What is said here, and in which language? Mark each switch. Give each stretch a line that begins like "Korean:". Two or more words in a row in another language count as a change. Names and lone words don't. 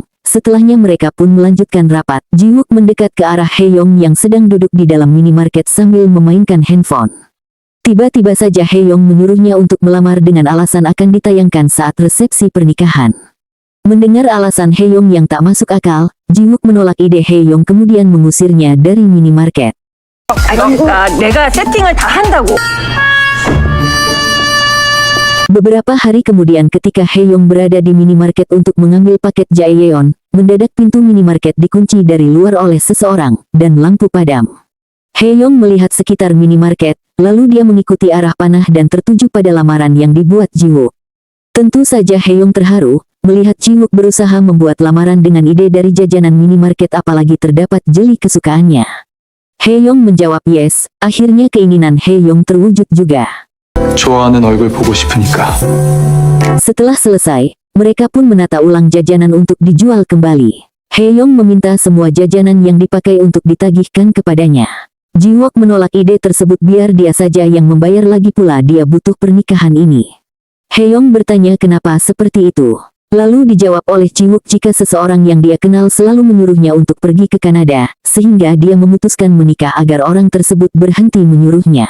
Indonesian: Setelahnya mereka pun melanjutkan rapat. Jiwook mendekat ke arah Heyong yang sedang duduk di dalam minimarket sambil memainkan handphone. Tiba-tiba saja Heyong menyuruhnya untuk melamar dengan alasan akan ditayangkan saat resepsi pernikahan. Mendengar alasan Heyong yang tak masuk akal, Jiwook menolak ide Heyong kemudian mengusirnya dari minimarket.
Korean: 그러니까 내가 세팅을 다 한다고.
Indonesian: Beberapa hari kemudian ketika Heyong berada di minimarket untuk mengambil paket Jaeyeon, mendadak pintu minimarket dikunci dari luar oleh seseorang, dan lampu padam. Heyong melihat sekitar minimarket, lalu dia mengikuti arah panah dan tertuju pada lamaran yang dibuat Jiwook. Tentu saja Heyong terharu, melihat Jiwook berusaha membuat lamaran dengan ide dari jajanan minimarket apalagi terdapat jeli kesukaannya. Heyong menjawab yes, akhirnya keinginan Heyong terwujud juga.
Korean: 좋아하는 얼굴 보고 싶으니까.
Indonesian: Setelah selesai, mereka pun menata ulang jajanan untuk dijual kembali. Heyong meminta semua jajanan yang dipakai untuk ditagihkan kepadanya. Jiwook menolak ide tersebut, biar dia saja yang membayar, lagi pula dia butuh pernikahan ini. Heyong bertanya kenapa seperti itu. Lalu dijawab oleh Jiwook jika seseorang yang dia kenal selalu menyuruhnya untuk pergi ke Kanada, sehingga dia memutuskan menikah agar orang tersebut berhenti menyuruhnya.